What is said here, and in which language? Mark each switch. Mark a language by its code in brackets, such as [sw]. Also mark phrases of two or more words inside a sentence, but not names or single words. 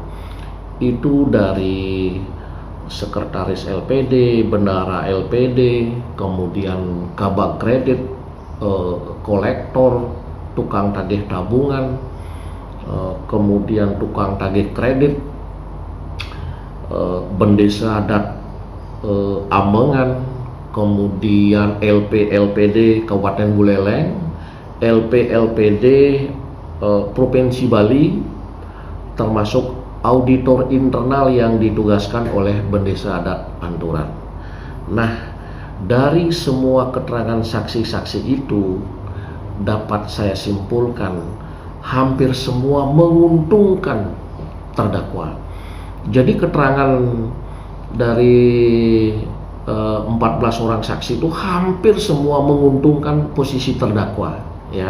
[id] Itu dari sekretaris LPD, bendara LPD, kemudian kabak kredit, kolektor, tukang tagih tabungan, kemudian tukang tagih kredit, bendesa adat Amengan, kemudian LPD Kabupaten Buleleng, LPD Provinsi Bali, termasuk auditor internal yang ditugaskan oleh bendesa adat Anturan. Nah, dari semua keterangan saksi-saksi itu dapat saya simpulkan hampir semua menguntungkan terdakwa. Jadi keterangan dari 14 orang saksi itu hampir semua menguntungkan posisi terdakwa, ya.